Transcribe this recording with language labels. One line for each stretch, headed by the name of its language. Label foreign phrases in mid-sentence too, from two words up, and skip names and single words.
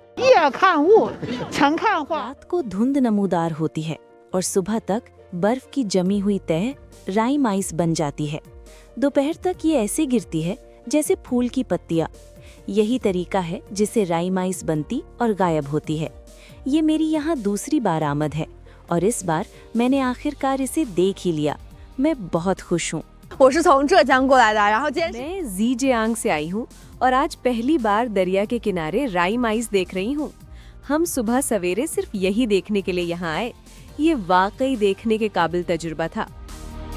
Hindi: रात को धुंध नमूदार होती है और सुबह तक बर्फ की जमी हुई तह
English: rime ice
Hindi: बन जाती है। दोपहर तक ये ऐसे गिरती है जैसे फूल की पत्तियां। यही तरीका है जिससे
English: rime ice
Hindi: बनती और गायब होती है। ये मेरी यहाँ दूसरी बार आमद है और इस बार मैंने आखिरकार इसे देख ही लिया। मैं बहुत खुश हूँ।
Chinese: 我是从浙江过来的，然后今天
Hindi: मैं ज़ीजियांग से आई हूँ और आज पहली बार दरिया के किनारे
English: rime ice
Hindi: देख रही हूँ। हम सुबह सवेरे सिर्फ यही देखने के लिए यहाँ आए। ये वाकई देखने के काबिल तजुर्बा था।